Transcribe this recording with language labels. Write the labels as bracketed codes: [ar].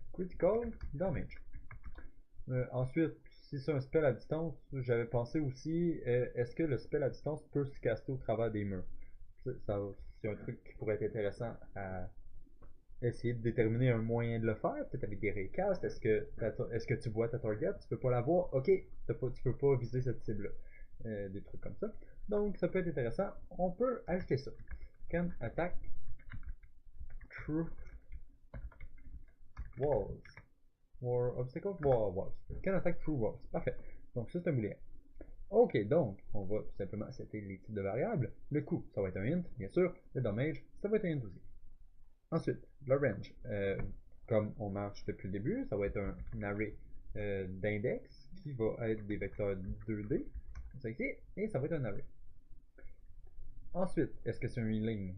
[en] Critical damage. [fr] Ensuite, si c'est un spell à distance, j'avais pensé aussi, est-ce que le spell à distance peut se caster au travers des murs? C'est un truc qui pourrait être intéressant à essayer de déterminer un moyen de le faire, peut-être avec des recasts. Est-ce que tu vois ta target? Tu peux pas la voir? Ok, tu peux pas viser cette cible-là. Des trucs comme ça. Donc ça peut être intéressant. On peut ajouter ça. [en] Can attack through walls. War obstacles, walls. Can attack through walls. [fr] Parfait. Donc ça c'est un booléen. Ok, donc on va tout simplement setter les types de variables. Le coût, ça va être un int, bien sûr. Le damage, ça va être un int aussi. Ensuite, le range. Comme on marche depuis le début, ça va être un array d'index qui va être des vecteurs 2D. Ça ici, et ça va être un array. Ensuite, est-ce que c'est un healing?